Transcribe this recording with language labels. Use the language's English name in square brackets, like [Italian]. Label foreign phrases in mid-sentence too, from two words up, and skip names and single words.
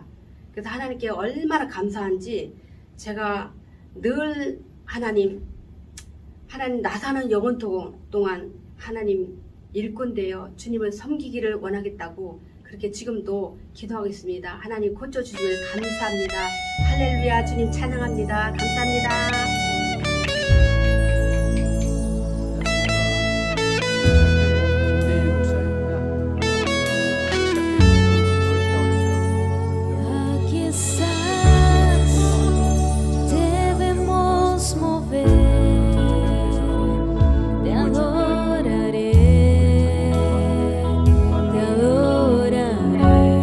[Korean] 그래서 하나님께 얼마나 감사한지 제가 늘 하나님 나 사는 영원 동안 하나님 일꾼 되어 주님을 섬기기를 원하겠다고 그렇게 지금도 기도하겠습니다. 하나님 고쳐주시길 감사합니다. 할렐루야. 주님 찬양합니다. 감사합니다. [Spanish] Aquí estás, debemos mover, te adoraré, te adoraré.